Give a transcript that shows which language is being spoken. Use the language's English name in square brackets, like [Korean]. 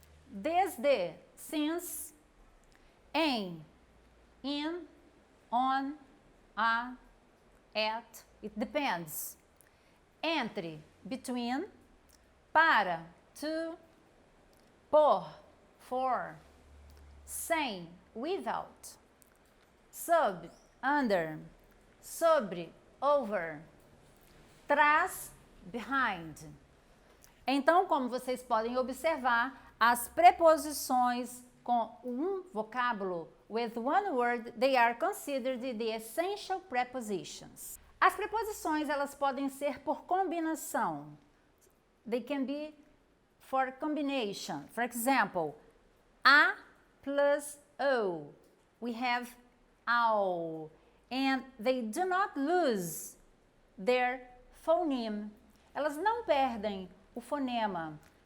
[English] desde, since, em, in, on, a, at, it depends, entre, between, para, to, por, for, sem, without, sob, under, sobre, over, trás, behind. [Portuguese] Então, como vocês podem observar, as preposições com um vocábulo, [English] with one word, they are considered the essential prepositions. [Portuguese] As preposições, elas podem ser por combinação. [English] They can be for combination. For example, a plus o. We have ao. And they do not lose their phoneme. [Portuguese] Elas não perdem o fonema.